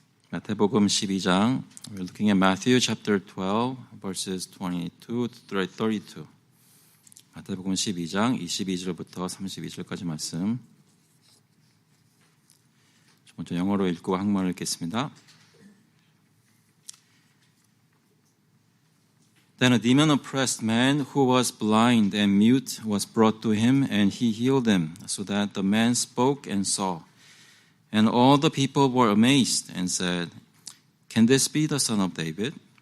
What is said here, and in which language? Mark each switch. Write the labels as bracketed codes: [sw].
[ko] 마태복음 12장, [en] we're looking at Matthew chapter 12, verses 22 to 32. [ko] 마태복음 12장 22절부터 32절까지 말씀. 먼저 영어로 읽고 한국말로 읽겠습니다. [en] Then a demon-oppressed man who was blind and mute was brought to him, and he healed him, so that the man spoke and saw. And all the people were amazed and said, "Can this be the son of David?"